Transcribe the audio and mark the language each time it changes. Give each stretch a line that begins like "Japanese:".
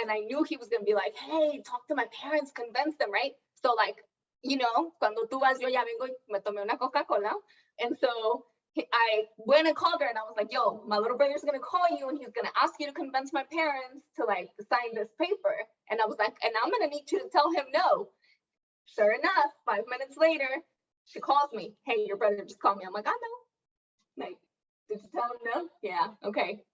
English: And I knew he was going to be like, hey, talk to my parents, convince them, right? So like, you know,
Spanish: cuando tú vas, yo ya vengo y me tomé una Coca-Cola.
English: And so I went and called her and I was like, yo, my little brother's going to call you and he's going to ask you to convince my parents to like sign this paper. And I was like, and I'm going to need you to tell him no. Sure enough, 5 minutes later, she calls me. Hey, your brother just called me. I'm like, I know. Like, did you tell him no? Yeah, okay.